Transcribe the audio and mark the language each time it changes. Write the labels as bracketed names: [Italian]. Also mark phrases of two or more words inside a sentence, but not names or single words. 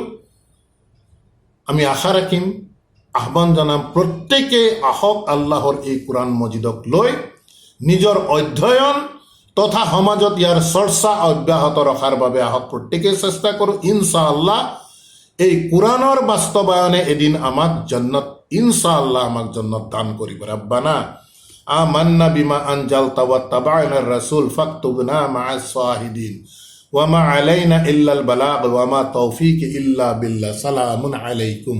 [Assamese] আমি আশা ৰাখিম, আহ্বান জনাম, প্ৰত্যেকেই আহক আল্লাহৰ এই কোৰাণ মজিদক লৈ নিজৰ অধ্যয়ন তথা সমাজত ইয়াৰ চৰ্চা অব্যাহত ৰখাৰ বাবে আহক প্ৰত্যেকেই চেষ্টা কৰোঁ। [Arabic] إن شاء الله [Assamese] এই কোৰাণৰ বাস্তৱায়নে এদিন আমাক জান্নাত, [Arabic] إن شاء الله [Assamese] আমাক জান্নাত দান কৰিব। [Arabic] ربنا آمنا بما أنزلت واتبعنا الرسول فاكتبنا مع الشاهدين وما علينا إلا البلاغ وما توفيقي إلا بالله. سلام عليكم.